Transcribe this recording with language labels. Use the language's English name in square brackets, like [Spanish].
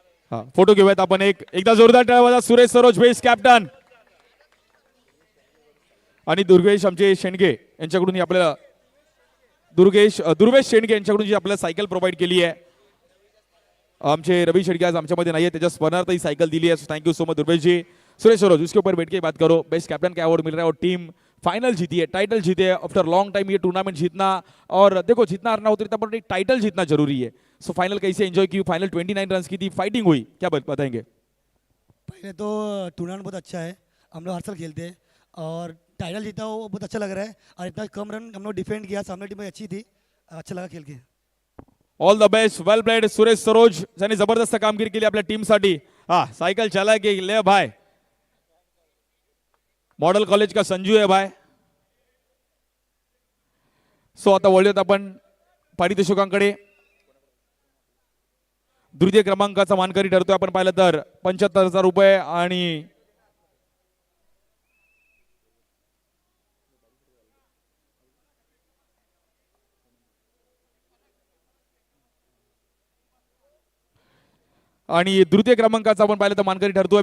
[Marathi] हा, फोटो घेऊयात आपण एकदा जोरदार टाळ्या. सुरेश सरोज बेस्ट कॅप्टन आणि दुर्गेश आमचे शेंडगे यांच्याकडून आपल्याला दुर्वेश शेंडगे यांच्याकडून जी आपल्याला सायकल प्रोव्हाइड केली आहे. आमचे रवि शेडगे आज आमच्यामध्ये नाही आहे, त्याच्या स्मरणार्थ ही सायकल दिली है. [English] Thank you so much Durvesh ji. [Hindi] सुरेश सरोज, उसके ऊपर बैठ के बात करो. बेस्ट कैप्टन का अवार्ड मिल रहा है और टीम फाइनल जीती है, टाइटल जीते है [English] After long time. [Hindi] ये टूर्नामेंट जीतना, और देखो जितना हारना होता है पर एक टाइटल जीतना जरूरी है. सो फाइनल कैसे एंजॉय की? फाइनल 29 रन की थी, फाइटिंग हुई, क्या बताएंगे? पहले तो टूर्नामेंट बहुत अच्छा है, हम लोग हर साल खेलते हैं और टाइटल जीता वो बहुत अच्छा लग रहा है. और इतना कम रन हम लोग डिफेंड किया, सामने टीम अच्छी थी, अच्छा लगा खेल के. [English] all the best, well played [Marathi] Suresh Saroj, ज्याने जबरदस्त कामगिरी केली आपल्या टीमसाठी. [Hindi] हा, सायकल चला के ले भाई. मॉडल कॉलेज का संजू है भाई. [Marathi] सो आता वळूयात आपण पारितोषिकांकडे. द्वितीय क्रमांकाचा मानकरी ठरतोय आपण पाहिलं तर 75,000 रुपये आणि तृतीय क्रमांकाचा आपण पाहिलं तर मानकरी ठरतोय.